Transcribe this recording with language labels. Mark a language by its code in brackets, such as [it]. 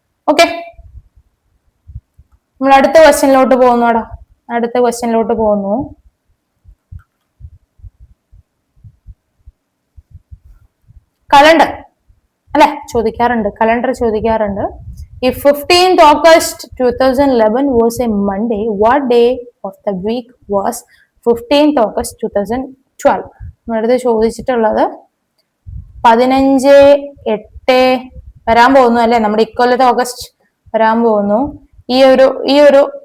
[ml] Okay, നമ്മൾ അടുത്ത ക്വസ്റ്റ്യനിലോട്ട് പോകുന്നോടാ. അടുത്ത ക്വസ്റ്റ്യനിലോട്ട് പോകുന്നു. കലണ്ടർ അല്ലെ ചോദിക്കാറുണ്ട്, കലണ്ടർ ചോദിക്കാറുണ്ട്. [en] If 15th August 2011 was a Monday, what day of the week was 15th August 2012? [ml] നമ്മളടുത്ത് ചോദിച്ചിട്ടുള്ളത് 15/8 വരാൻ പോകുന്നു അല്ലെ. നമ്മുടെ ഇക്കൊല്ലത്തെ ഓഗസ്റ്റ് വരാൻ പോകുന്നു. ഈ ഒരു